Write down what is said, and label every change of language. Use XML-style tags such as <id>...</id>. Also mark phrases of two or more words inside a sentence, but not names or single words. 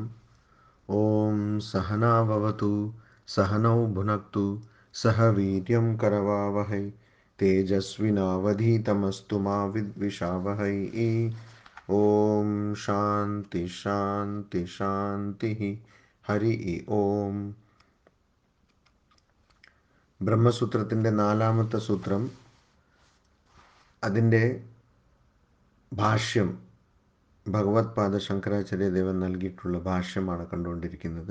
<sa>ओम सहना भवतु सहनौ भुनक्तु सह वीर्यं करवावहै तेजस्विनावधीतमस्तु मा विद्विषावहै। ओम शांति शांति शांति। ഹരി ഓം.</sa> <ml>ബ്രഹ്മസൂത്രത്തിൻ്റെ നാലാമത്തെ സൂത്രം, അതിൻ്റെ ഭാഷ്യം ഭഗവത്പാദ ശങ്കരാചാര്യദേവൻ നൽകിയിട്ടുള്ള ഭാഷ്യമാണ് കണ്ടുകൊണ്ടിരിക്കുന്നത്.</ml>